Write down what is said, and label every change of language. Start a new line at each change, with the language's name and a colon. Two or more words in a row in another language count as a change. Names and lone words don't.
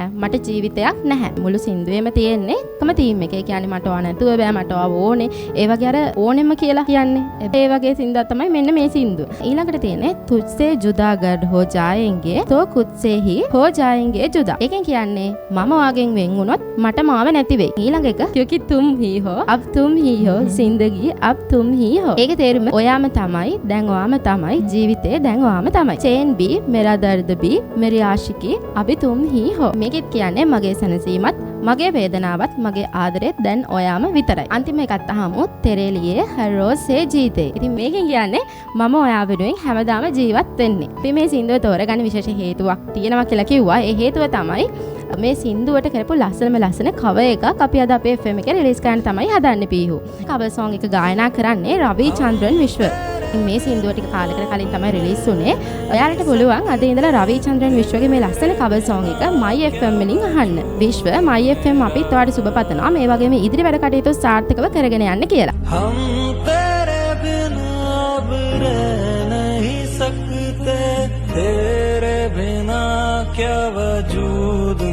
Sinhala: මට ජීවිතයක් නැහැ. මුළු සින්දුවේම තියෙන්නේ එකම තීම් එක. ඒ කියන්නේ මට ඔයා නැතුව බෑ. මට ඔයා ඕනේ. ඒ වගේ අර ඕනෙම කියලා කියන්නේ. ඒ වගේ සින්දුවක් තමයි මෙන්න මේ සින්දුව. ඊළඟට තියෙන්නේ
Hindi: तुझसे जुदा गर हो जाएँगे तो खुद से ही हो जाएँगे जुदा.
Sinhala: ඒකෙන් කියන්නේ මම වාගෙන් වෙන් වුණොත් මට මාව නැති වෙයි. ඊළඟ එක
Hindi: क्योंकि तुम ही हो अब तुम ही हो जिंदगी अब तुम ही हो.
Sinhala: ඒකේ තේරුම ඔයාම තමයි දැන් ඔයාම තමයි ජීවිතේ දැන් ඔයාම තමයි.
Hindi: चैन भी मेरा दर्द भी मेरी आशिकी अभी तुम ही हो.
Sinhala: මේකෙත් කියන්නේ මගේ සැනසීමත් මගේ වේදනාවත් මගේ ආදරෙත් දැන් ඔයාම විතරයි. අන්තිම එකත් අහමු
Hindi: तेरे लिए हर रोज़ से जीते.
Sinhala: ඉතින් මේකෙන් කියන්නේ මම ඔයා වෙනුවෙන් හැමදාම ජීවත් වෙන්නේ. අපි මේ සින්දුව තෝරගන්න විශේෂ හේතුවක් තියෙනවා කියලා කිව්වා. ඒ හේතුව තමයි මේ සින්දුවට කරපු ලස්සන කවර් එකක් අපි අද අපේ FM එකේ රිලීස් කරන්න තමයි හදන්නේ පීහු.
English: cover song
Sinhala: එක ගායනා කරන්නේ රවිචන්ද්‍රන් විශ්ව. මේ සින්දුව ටික කාලයකට කලින් තමයි රිලීස් වුනේ. ඔයාලට පුළුවන් අද ඉඳලා රවිචන්ද්‍රන් විශ්වගේ මේ ලස්සන
English: cover song
Sinhala: එක My FM වලින් අහන්න. විශ්ව My FM අපිත් ඔයාලට සුබ පතනවා. මේ වගේම ඉදිරි වැඩ කටයුතු සාර්ථකව කරගෙන යන්න කියලා.
Hindi: हम तेरे बिना अब रह नहीं सकते तेरे बिना क्या वजूद